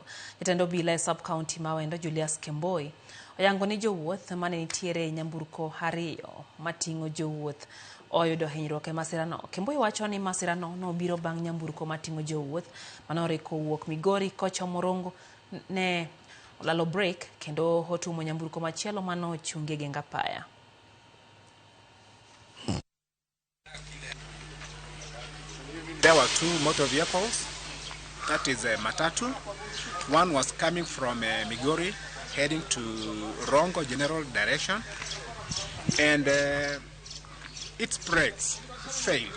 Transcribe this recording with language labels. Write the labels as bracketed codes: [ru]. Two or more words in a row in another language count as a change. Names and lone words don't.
[luo] Jatend obila e sub-county ma Awendo Julius Kemboi oyango ni jowuoth mane nitiere nyamburko 2 mating'o jowuoth oyudo hinyruok e masirano. Kemboi wacho ni masirano nobiro bang' nyamburko mating'o jowuoth manoriko wuok Migori kochomo Rongo ne olalo break kendo otumo nyamburko machielo manochungie geng apaya. [en] There were 2 motor vehicles, that is a Matatu. One was coming from Migori, heading to Rongo general direction, and its brakes failed.